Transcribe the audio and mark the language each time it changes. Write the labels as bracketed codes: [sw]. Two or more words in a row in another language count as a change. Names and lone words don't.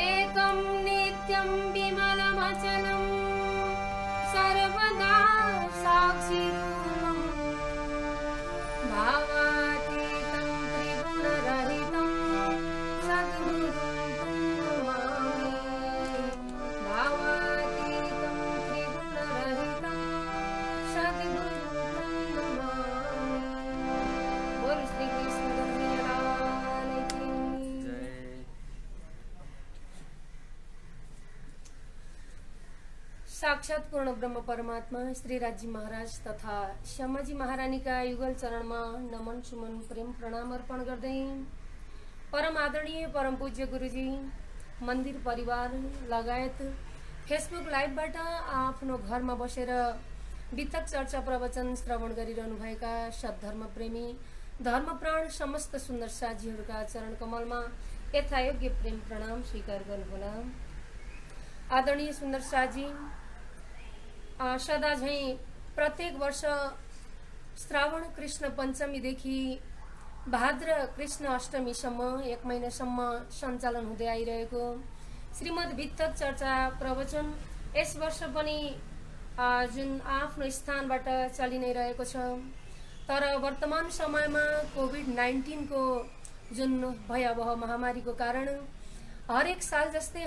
[sa] एकं नित्यं विमलमचलं सर्वदा साक्षिरूपं भावातीतं त्रिगुणरहितं सद्गुरुं नमामि। भावातीतं त्रिगुणरहितं सद्गुरुं नमामि। [hi] बोल श्री कृष्ण कन्हैया की जय। साक्षात पूर्ण ब्रह्म परमात्मा श्री राजी महाराज तथा श्यामाजी महारानी का युगल चरण [ne] में नमन सुमन प्रेम प्रणाम अर्पण गर्दै परम आदरणीय परम पूज्य गुरुजी मंदिर परिवार लगायत फेसबुक लाइभबाट आफ्नो घरमा बसेर वितक चर्चा प्रवचन श्रवण गरिरहनु भएका सद्धर्म प्रेमी धर्मप्राण समस्त सुन्दर साथीहरूका चरण कमलमा यथायोग्य प्रेम प्रणाम स्वीकार गर्नुहोला। आदरणीय सुन्दर साथी, सदा झैं प्रत्येक वर्ष श्रावण कृष्ण पञ्चमीदेखि भाद्र कृष्ण अष्टमीसम्म 1 महिनासम्म सञ्चालन हुँदै आइरहेको श्रीमद् वितक चर्चा प्रवचन यस वर्ष पनि जुन आफ्नो स्थानबाट चलि नै रहेको छ। तर वर्तमान समयमा कोभिड-19 को जुन भयावह महामारीको कारण हरेक साल जस्तै